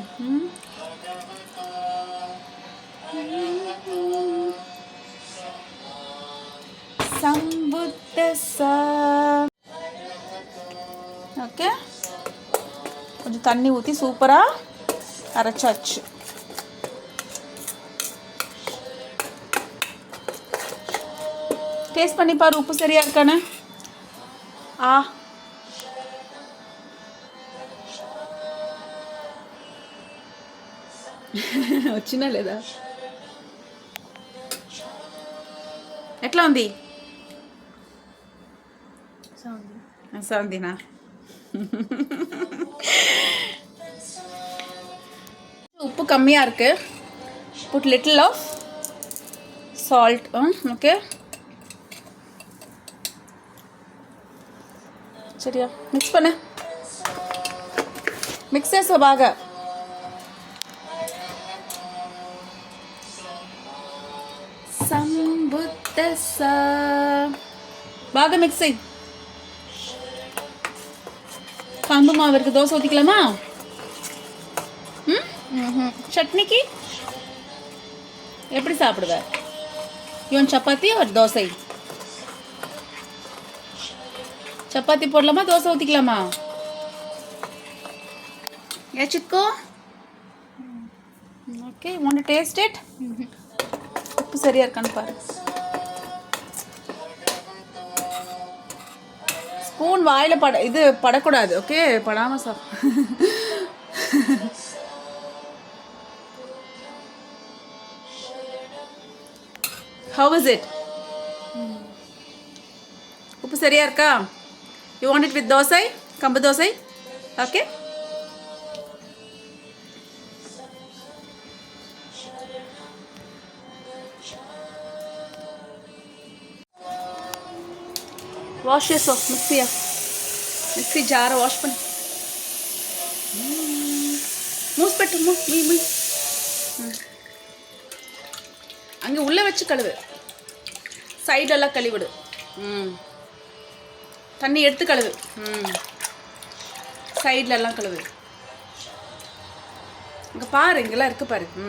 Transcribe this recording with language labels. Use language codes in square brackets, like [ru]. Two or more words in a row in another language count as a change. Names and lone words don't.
[ta] ஓகே, கொஞ்சம் தண்ணி ஊற்றி சூப்பராக அரைச்சாச்சு. டேஸ்ட் பண்ணி பாரு, உப்பு சரியா இருக்கானு. [te] వచ్చినా లేదా? ఎట్లా ఉంది? సౌందీనా? [ta] உப்பு கம்மியாக இருக்கு. [en] put little of salt. [ta] ஓகே, சரியா? மிக்ஸ் பண்ணு. மிக்ஸே [te] బాగా. బాగా మిక్స్ అయ్యి [ta] காம்பு மாவு இருக்கு. தோசை ஊற்றிக்கலாமா? சட்னிக்கு எப்படி சாப்பிடுவ? இவன் சப்பாத்தி ஒரு தோசை. சப்பாத்தி போடலாமா தோசை ஊற்றிக்கலாமா? ஏச்சிக்கோ. ஓகே, [en] want to taste it? [ta] உப்பு சரியா இருக்கான்னு பாரு. ஸ்பூன் வாயில் படக்கூடாது. ஓகே, படாமல் சாப்பிடு. [en] How is it? [ta] உப்பு சரியா இருக்கா? [en] You want it with தோசை, [ta] கம்பு தோசை? ஓகே. [te] వాష్ చేసావు మిక్సీ జార వాష్ பண்ணு. [ta] மூஸ் பெட்டு மீ அங்கே உள்ளே வச்சு கழுவு. சைடெல்லாம் கழுவிடு. தண்ணி எடுத்து கழுவு. சைட்லெல்லாம் கழுவு. இங்கே பாரு, இங்கெல்லாம் இருக்கு பாரு.